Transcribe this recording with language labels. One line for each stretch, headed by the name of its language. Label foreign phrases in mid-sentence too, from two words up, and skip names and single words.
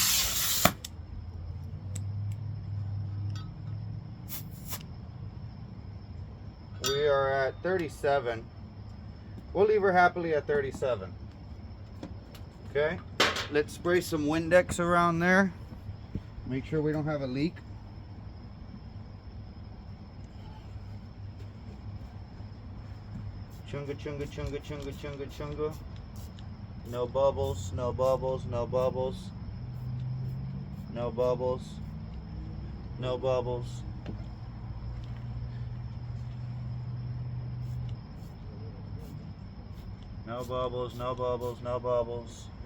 English: We are at 37. We'll leave her happily at 37. Okay, let's spray some Windex around there. Make sure we don't have a leak. Chunga, chunga, chunga, chunga, chunga, chunga. No bubbles, no bubbles, no bubbles. No bubbles. No bubbles. No bubbles, no bubbles, no bubbles.